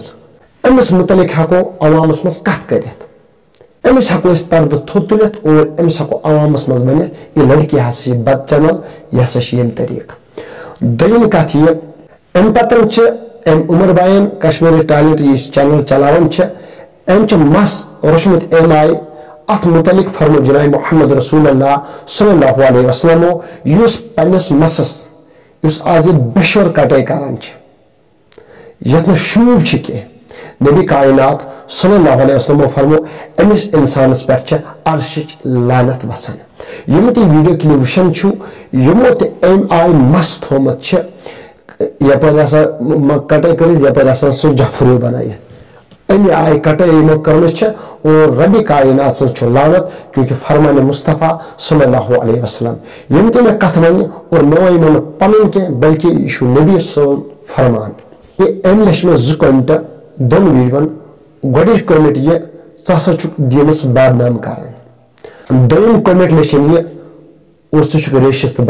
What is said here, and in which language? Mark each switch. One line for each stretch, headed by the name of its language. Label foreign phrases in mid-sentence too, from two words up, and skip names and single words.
Kashmiri: أمِس متعلق ہٮ۪کو عوامس منٛز کتھ کٔرِتھ أمِس ہٮ۪کو أسۍ پردٕ تھوٚد تُلِتھ اور أمِس ہٮ۪کو عوامس منٛز ؤنِتھ یہِ لڑکی ہسا چھِ بد چنل یہِ ہسا چھِ ییٚمہِ طریٖقہٕ دوٚیِم کتھ یہِ امہِ پتہٕ چھِ أمۍ عمر بھاین کشمیری ٹیلنٹ یُس چینل چلاوان چھِ أمۍ چھُ مس روٚچھمُت أمۍ آیہِ اتھ متعلق فرمو جناب محمد رسول اللہ صلی اللہ علیہ وسلم یُس پننِس مسس یُس آز یہِ بشور کٹٲے کران چھِ یتھ نہٕ شوٗب چھِ کینٛہہ نبی کائنات صلی اللہ علیہ وسلم فرمو أمِس انسانس پٮ۪ٹھ چھِ عرشٕچ لعنت وسان یِم تہِ ویڈیو کلپ وٕچھان چھُو یِمو تہِ أمۍ آیہِ مس تھومُت چھِ یپٲرۍ آسان کٹٲے کٔرِتھ یپٲرۍ آسان سُہ جفروٗ بنٲیِتھ اَمہِ آیہِ کٹٲے یِمو کٔرمٕژ چھِ اور ربِ کائنات سٕنٛز چھُ لعنت کیونکہِ فرمانہِ مصطفیٰ صلی اللہ علیہ وسلم یِم تہِ مےٚ کتھ ونہِ اور مےٚ ونہِ نہٕ پنُن کینٛہہ بلکہِ یہِ چھُ نبی سُنٛد فرمان أمۍ لیٚچھ مےٚ 2 کمنٹ دۄن ویٖڈیوَن گۄڈٕنِچ کمنٹ یہِ ژٕ ہسا چھُکھ دیٖنس بدنام کران دوٚیِم کمنٹ لیٚچھِنۍ یہِ اور ژٕ چھُکھ ریشس تہٕ